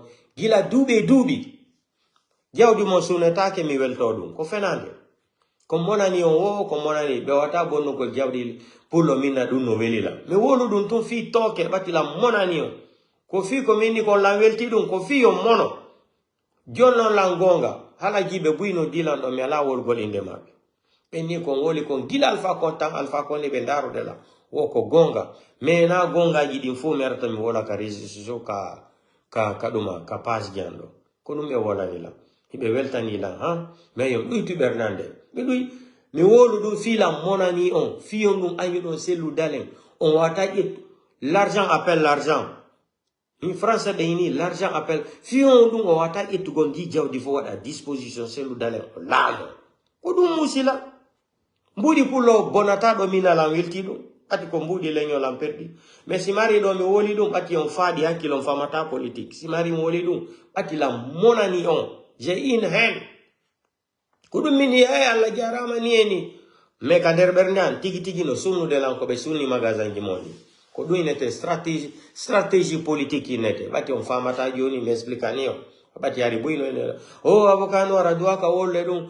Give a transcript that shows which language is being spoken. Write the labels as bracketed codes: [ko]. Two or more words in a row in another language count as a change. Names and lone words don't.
[ff] gila duuɓi duuɓi jawdi mo sunetake mi welto ɗum ko fenande ko monani on wo ko monani ɓe wata bonnugol jawdi pullo minna ɗum no welila mi wolu ɗum tun fii tooke ɓatila monani on ko fii ko minni kon lan welti ɗum ko fii yon mono jonnon lan gonga hala jiɓe buyno dilan ɗo mi ala wolgol inde maɓɓe ɓenni kon woli kon gila Alpha Condé ɓe ndarude la wo ko gonga mais na gongaji ɗin fo mi arata mi wola ka réseau ka ɗuma ka page jan ɗo ko ɗum ɓe wolani la hiɓe weltani lan ha mais yon ɗuytu ɓernande ɓe ɗuy mi wolu ɗum filam monani on fiyon ɗum añu ɗon sellu dalen on wata ƴettu [fr] l'argent appelle l'argent in français [ff] ɓe ini [fr] l'argent appelle [ff] fiyon ɗum o wata ƴettugol ndi jawdi fo waɗa disposition sellu dalen o laamo ko ɗum musila mbuɗi pullo bonata ɗo minalan welti ɗum ɓati ko mbuɗi leñolan perɗi mais si mari ɗo mi woli ɗum ɓati on faaɗi hakkilon famata politique si mari mi woli ɗum ɓati la monani on [fr] j'ai une haine [ff] ko ɗum min yi'ay Allah jarama ni eni mais ka nder ɓernde an tigi tigi no sunnude lan ko ɓe sunni magasin ji moɗi ko ɗum inete stratégie politique inete ɓati on famata joni mi explicani on ɓati hari buyno ene o avocat no ara duwa ka wolle ɗum